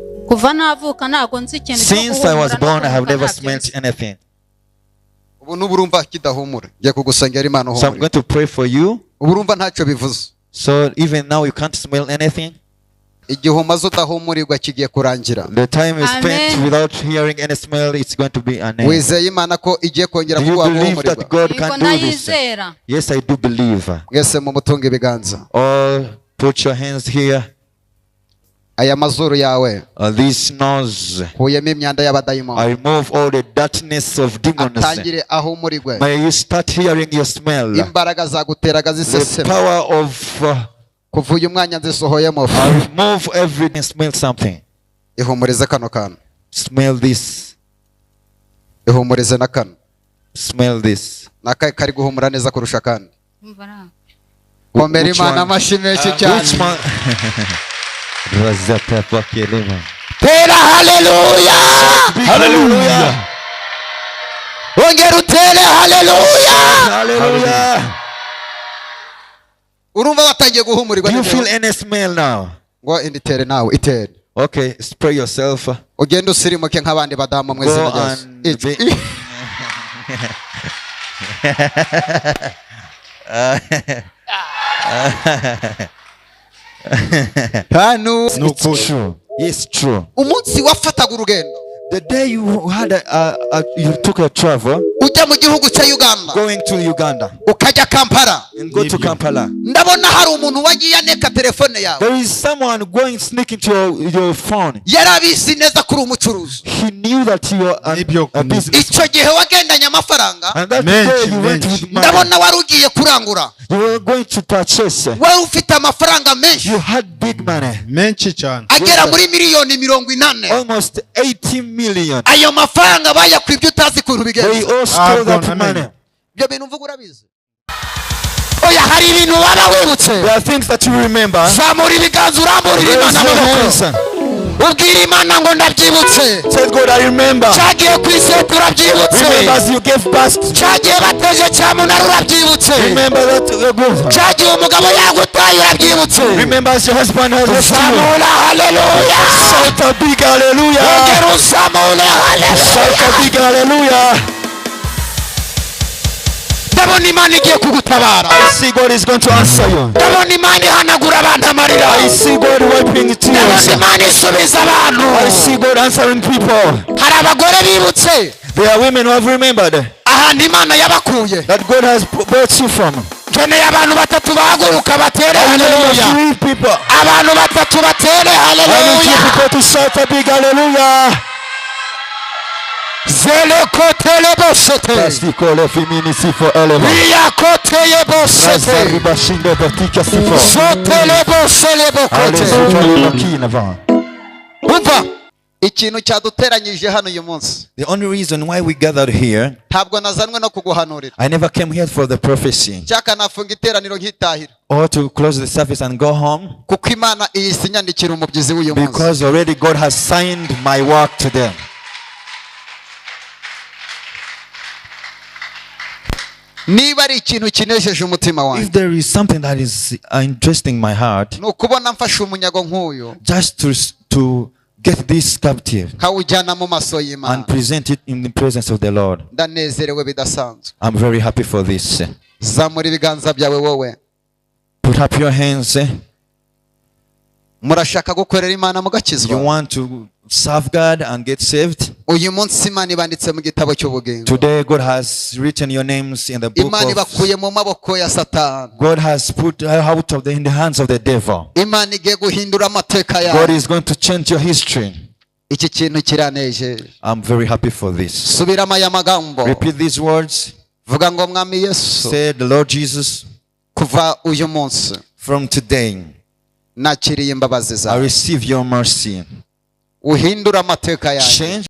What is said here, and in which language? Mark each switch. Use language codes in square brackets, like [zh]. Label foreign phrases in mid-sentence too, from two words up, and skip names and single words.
[rw] kuva navuka ntago nzi ikintu. [en] Since I was born, I have never smelled anything. [rw] Ubu nuburumva kidahumura ngiye kugusengera Imana [en] So I'm going to pray for you. [rw] Uburumva ntacyo bivuze. [en] So even now you can't smell anything. [rw] Igihe umaze udahumurirwa kigiye kurangira. [en] The time you spent without hearing any smell, it's going to be an end. [rw] Wizeye Imana ko igiye kongera kuba guhumurirwa. [en] Do you believe that God can do this? Yes, I do believe. [rw] Mwese mu mutunga ibiganza. [en] All put your hands here. [rw] Aya mazuru yawe. [en] This nose. [rw] Huyemo imyanda y'abadayimoni. [en] I remove all the dirtiness of demons. [rw] Atangire ahumurirwe. [en] May you start hearing your smell. [rw] Imbaraga zaguteraga zisesema. [en] The power of [rw] kuva uyu mwanya nzisohoyemo. [en] I remove everything. Smell something. [rw] Ihumurize kano kantu. [en] Smell this. [rw] Ihumurize na kano. [en] Smell this. [rw] Nakaye kari guhumura neza kurusha kandi. Komera Imana amashyi menshi cyane. Tera haleluya. Haleluya. Ongera utere haleluya. Haleluya. Urumva watangiye guhumurirwa. [en] Do you feel any smell now? [rw] Ngo inditere nawe itere. [en] Okay, spray yourself. [rw] Ugenda usirimuke nk'abandi badamu mwese n'Yesu. Hano [en] it's true. It's true. [rw] Umunsi wafataga urugendo. [en] The day you had you took a travel, [rw] ujya mu gihugu cya Uganda, [en] going to Uganda, [rw] ukajya Kampala, [en] and go to Kampala. [rw] Ndabona hari umuntu wagiye aneka telefone yawe. [en] There is someone going sneaking to your phone. [rw] Yarabizi neza kuri umucuruzi. [en] He knew that you are a business. [rw] Icyo gihe wagendanye amafaranga. [en] And that day you went with money. [rw] Ndabona wari ugiye kurangura. [en] You were going to purchase. [rw] Wewe ufite amafaranga menshi. You had big money. Menshi cyane. Agera muri miliyoni 40. [en] Almost 80 million. [rw] Ayo mafaranga bayakwibye utazi kuntu bigenze. [en] They all stole that money. [rw] Byo bintu mvuga urabizi. Oya hari ibintu waba wibutse. [en] There are things that you remember. [rw] Zamura ibiganza uramburira Imana amaboko. Ubwira Imana ngo ndabyibutse. [en] Say God, I remember. [rw] Cyagiye kwiseta urabyibutse. [en] Remember as you gave birth. [rw] Cyagiye bateje cyamunara urabyibutse. [en] Remember that [rw] cyagiye umugabo yagutaye urabyibutse. [en] Remember as your husband has left you. [rw] Zamura haleluya. [en] Shout a big hallelujah. [rw] Ongera uzamure haleluya. [en] Shout a big hallelujah. [rw] Ndabona Imana igiye kugutabara. [en] I see God is going to answer you. [rw] Ndabona Imana ihanagura abantu amarira. [en] I see God wiping tears. [rw] Ndabona Imana isubiza abantu. [en] I see God answering people. [rw] Hari abagore bibutse. [en] There are women who have remembered [rw] ahantu Imana yabakuye. [en] that God has brought you from. [rw] Keneye abantu batatu bahaguruka batere haleluya. Abantu batatu batere haleluya. [en] I need you people to shout a big hallelujah. Zele kotele boshete. Pastikole femini sifo eleva. Ria koteye boshete. Razariba shindo batika sifo. Sotele boshele bokote. [rw] Umva ikintu cyaduteranyije hano uyu munsi. [en] The only reason why we gathered here, [rw] ntabwo nazanwe no kuguhanurira. [en] I never came here for the prophecy [rw] cyaka nafunga iteraniro nkitahira. [en] or to close the service and go home. [rw] Kuko Imana iyisinyandikira umubyizi w'uyu munsi. [en] Because already God has signed my work to them. [rw] Niba ari ikintu kinejeje umutima wanjye. [en] If there is something that is interesting my heart, [rw] nukubona mfashe umunyago nk'uyu. [en] Just to get this captive [rw] kawujyana mu maso y'Imana [en] and present it in the presence of the Lord. [rw] Ndanezerewe bidasanzwe. [en] I'm very happy for this. [rw] Zamura ibiganza byawe wowe. [en] Put up your hands. [rw] Murashaka gukorera Imana mugakizwa. [en] You want to serve God and get saved? [rw] Uyu munsi Imana ibanditse mu gitabo cy'ubugingo. [en] Today God has written your names in the book [rw] Imana ibakuye mu maboko ya Satani. [en] God has put out of in the hands of the devil. [rw] Imana igiye guhindura amateka yawe. [en] God is going to change your history. [rw] Iki kintu kiranejeje. [en] I'm very happy for this. [rw] Subiramo aya magambo. [en] Repeat these words. [rw] Vuga ngo Mwami Yesu. [en] Say, the Lord Jesus, [rw] kuva uyu munsi, [en] from today, [rw] nakiriye imbabazi zawe. [en] I receive your mercy. [rw] Uhindura amateka yanjye. [en] Change